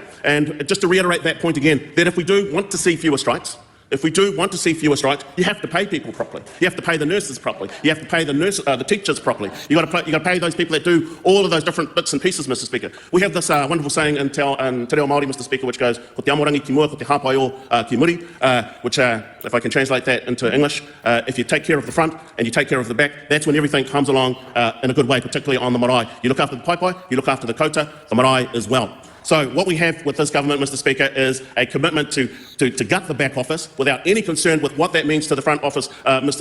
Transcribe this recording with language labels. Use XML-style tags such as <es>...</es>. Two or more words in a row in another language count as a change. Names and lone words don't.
<en>And just to reiterate that point again, that if we do want to see fewer strikes, you have to pay people properly. You have to pay the nurses properly. You have to pay the teachers properly. You got to pay those people that do all of those different bits and pieces, Mr. Speaker. We have this wonderful saying in Te Reo Māori, Mr. Speaker, which goes,</en> <mi>"Ko te amorangi ki mua, ko te hapai o ki muri,"</mi> <en>which, if I can translate that into English, if you take care of the front and you take care of the back, that's when everything comes along in a good way, particularly on the marae. You look after the paipai, you look after the kouta, the marae as well. So what we have with this government, Mr. Speaker, is a commitment to gut the back office without any concern with what that means to the front office, Mr.</en>